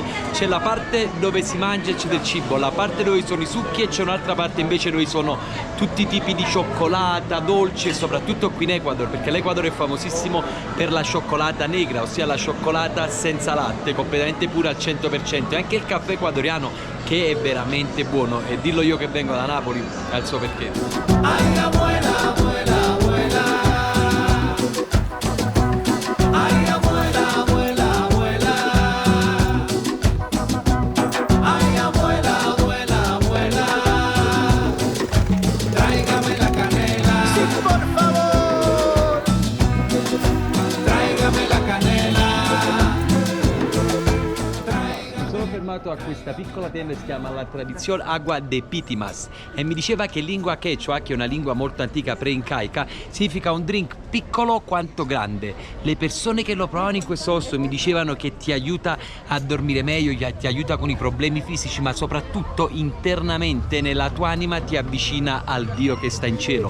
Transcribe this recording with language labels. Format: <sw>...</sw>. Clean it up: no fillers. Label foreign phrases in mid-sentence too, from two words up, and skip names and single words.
<it>C'è la parte dove si mangia e c'è del cibo, la parte dove sono i succhi e c'è un'altra parte invece dove sono tutti i tipi di cioccolata, dolci, e soprattutto qui in Ecuador, perché l'Ecuador è famosissimo per la cioccolata negra, ossia la cioccolata senza latte, completamente pura al 100%, e anche il caffè ecuadoriano che è veramente buono, e dillo io che vengo da Napoli al suo perché.</it> <es>Ay, abuela, abuela, abuela. Ay, abuela, abuela, abuela. Ay, abuela, abuela, abuela. Tráigame la canela. Sí, por favor. Tráigame la canela.</es> <it>Mi sono fermato a questa piccola tenda che si chiama La Tradición Agua de Pitimas e mi diceva che in lingua quechua, che è una lingua molto antica pre-incaica, significa un drink piccolo quanto grande. Le persone che lo provano in questo posto mi dicevano che ti aiuta a dormire meglio, ti aiuta con i problemi fisici, ma soprattutto internamente nella tua anima ti avvicina al Dio che sta in cielo.</it>